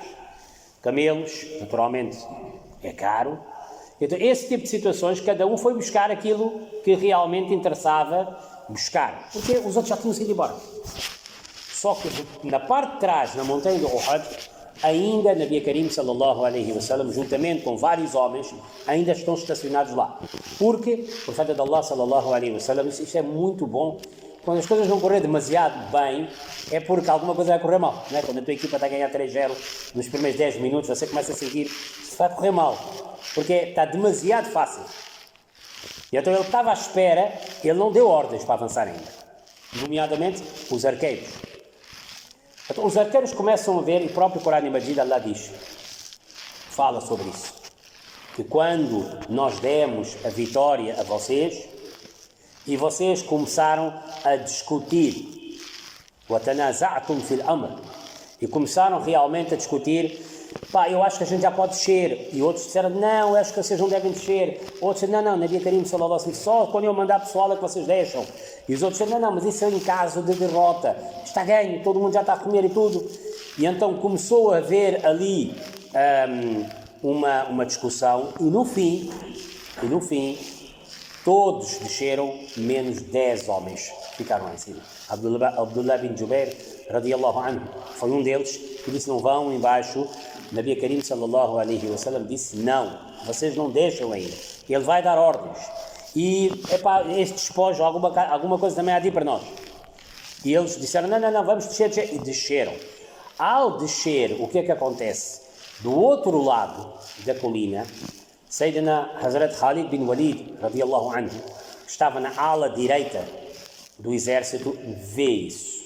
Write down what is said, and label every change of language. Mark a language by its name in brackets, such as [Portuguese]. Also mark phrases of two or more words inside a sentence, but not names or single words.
[Portuguese] Camelos, naturalmente, é caro. Então, esse tipo de situações, cada um foi buscar aquilo que realmente interessava buscar. Porque os outros já tinham sido embora. Só que na parte de trás, na montanha de Uhud, ainda [Arabic] نبي كريم صلى الله عليه وسلم, [Portuguese] juntamente com vários homens, ainda estão estacionados lá. Porque o profeta de Allah [Arabic] صلى الله عليه وسلم [Portuguese] disse: isto é muito bom. Quando as coisas não correm demasiado bem, é porque alguma coisa vai correr mal. Não é? Quando a tua equipa está a ganhar 3-0 nos primeiros 10 minutos, você começa a sentir que isso vai correr mal. Porque está demasiado fácil. E então ele estava à espera, ele não deu ordens para avançar ainda. Nomeadamente os arqueiros. Então os arqueiros começam a ver, e o próprio Corão Majid Allah diz, fala sobre isso, que quando nós demos a vitória a vocês, e vocês começaram a discutir, [Arabic] وَتَنَازَعْتُمْ فِي الْأَمْرِ, [Portuguese] e começaram realmente a discutir pá, eu acho que a gente já pode descer. E outros disseram, não, eu acho que vocês não devem descer. Outros disseram, não, [Arabic] نبي كريم صلى الله عليه وسلم, [Portuguese] só quando eu mandar pessoal é que vocês deixam. E os outros disseram, não, mas isso é em caso de derrota. Está ganho, todo mundo já está a comer e tudo. E então começou a haver ali uma discussão e no fim, todos desceram, menos 10 homens ficaram lá em cima. [Arabic] Abdullah bin Jubair, رضي الله عنه, [Portuguese] foi um deles que disse, não vão embaixo. [Arabic] نبي كريم صلى الله عليه وسلم [Portuguese] disse, não, vocês não deixam ainda. Ele vai dar ordens. E, epá, este despojo, alguma coisa também há de ir para nós. E eles disseram, não, vamos descer. E desceram. Ao descer, o que é que acontece? Do outro lado da colina, [Arabic] Sayyidina Hazrat Khalid bin Walid, رضي الله عنه, [Portuguese] que estava na ala direita do exército, vê isso.